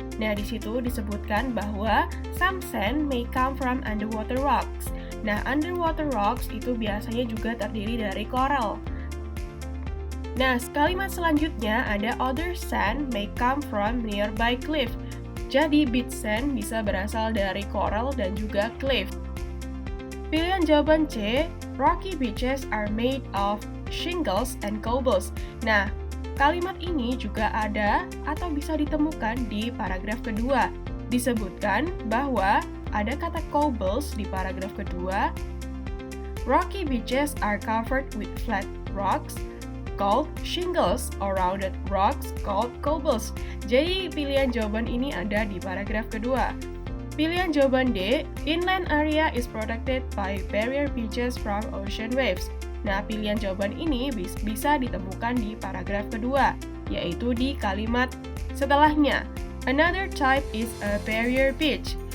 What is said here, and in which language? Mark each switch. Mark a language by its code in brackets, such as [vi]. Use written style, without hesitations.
[id] Nah, di situ disebutkan bahwa [en] some sand may come from underwater rocks. [id] Nah, underwater rocks itu biasanya juga terdiri dari coral. Nah, kalimat selanjutnya ada [en] other sand may come from nearby cliff. [id] Jadi, beach sand bisa berasal dari coral dan juga cliff. Pilihan jawaban C, [en] rocky beaches are made of shingles and cobbles. [id] Nah, kalimat ini juga ada atau bisa ditemukan di paragraf kedua. Disebutkan bahwa ada kata cobbles di paragraf kedua. [en] Rocky beaches are covered with flat rocks called shingles or rounded rocks called cobbles. [id] Jadi pilihan jawaban ini ada di paragraf kedua. Pilihan jawaban D, [en] inland area is protected by barrier beaches from ocean waves. [id] Nah, pilihan jawaban ini bisa ditemukan di paragraf kedua, yaitu di kalimat setelahnya. [en] Another type is a barrier beach.